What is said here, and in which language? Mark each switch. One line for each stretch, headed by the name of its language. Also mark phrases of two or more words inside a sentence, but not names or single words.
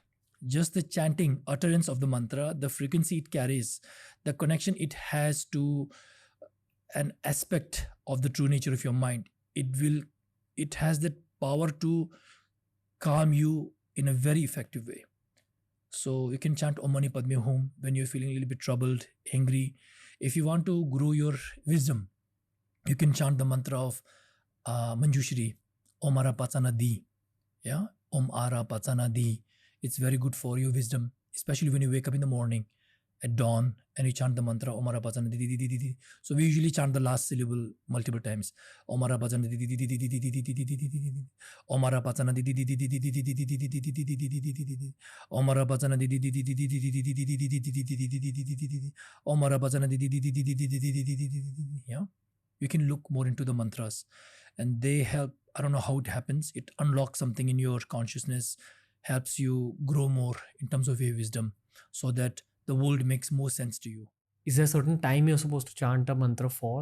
English: Just the chanting, utterance of the mantra, the frequency it carries, the connection it has to an aspect of the true nature of your mind, it has that power to calm you in a very effective way. So you can chant
Sanskrit: ॐ मणि पद्मे हूँ
English: when you're feeling a little bit troubled, angry. If you want to grow your wisdom, you can chant the mantra of Manjushri,
Sanskrit: ॐ अर पचन धी. Yeah, ॐ अर पचन धी.
English: It's very good for your wisdom, especially when you wake up in the morning at dawn and you chant the mantra
Sanskrit: ॐ अर पचन धी धी धी धी धी.
English: So we usually chant the last syllable multiple times.
Sanskrit: ॐ अर पचन धी धी धी धी धी धी धी धी धी धी धी धी धी धी. ॐ अर पचन धी धी धी धी धी धी धी धी धी धी धी धी धी धी धी धी धी धी. ॐ अर पचन धी धी धी धी धी धी धी धी धी धी धी धी धी धी धी धी धी धी धी. ॐ अर पचन धी धी धी धी धी धी धी धी धी धी धी धी.
English: Yeah, you can look more into the mantras, and they help. I don't know how it happens. It unlocks something in your consciousness, helps you grow more in terms of your wisdom, so that the world makes more sense to you. Is there a certain time you're supposed to chant a mantra for?